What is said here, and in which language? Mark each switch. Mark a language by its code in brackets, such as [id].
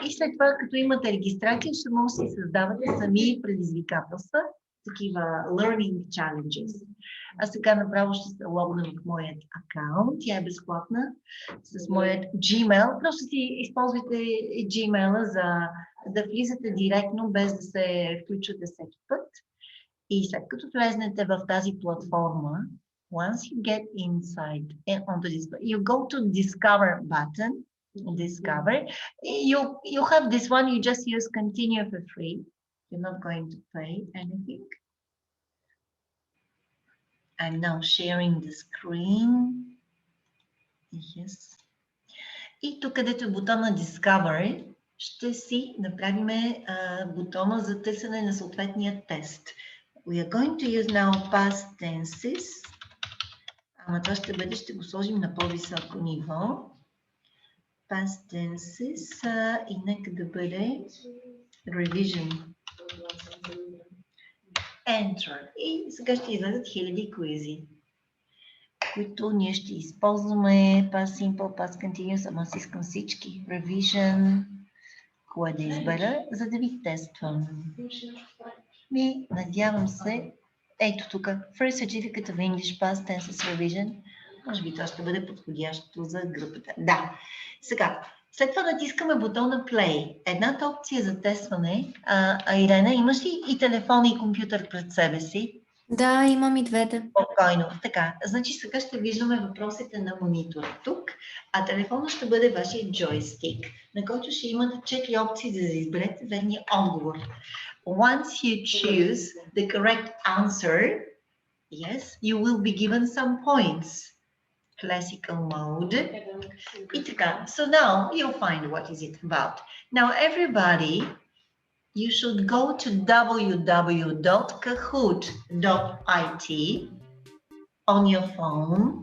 [bg] И след това, като имате регистрация, ще може да си създавате сами предизвикателства, такива learning challenges. Аз сега направо ще се логна в моят акаунт. Тя е безплатна с моят Gmail. Просто си използвайте Gmail-а за да влизате директно, без да се включвате всеки път. И след като влезнете в тази платформа, [en] once you get inside onto this, you go to discover button, discover. You have this one, you just use continue for free. You're not going to pay anything. I'm now sharing the screen. Yes. [bg] И тук, където е бутона Discover, ще си направим бутона за търсене на съответния тест. [en] We are going to use now past tenses. [bg] Ама това ще бъде, ще го сложим на по-високо ниво. Past tenses и нека да бъде revision. [en] Enter. [bg] И сега ще излезат хиляди квизи, които ние ще използваме. Past simple, past continuous, ама аз искам всички. [en] Revision. [bg] Кое да избера, за да ви тествам. Надявам се. Ето тук. [en] First Certificate of English Past Tenses Revision. [bg] Може би това ще бъде подходящо за групата. Да. Сега, след това натискаме бутона Play. Едната опция за тестване. Ирена, имаш ли и телефон и компютър пред себе си? Да, имам и двете. Спокойно. Така, значи сега ще виждаме въпросите на монитора тук, а телефона ще бъде вашия джойстик, на който ще имате 4 опции за да изберете верния отговор. [en] Once you choose the correct answer, yes, you will be given some points. Classical mode. [bg] И така, [en] so now you'll find what is it about. Now everybody, you should go to www.kahoot.it on your phone.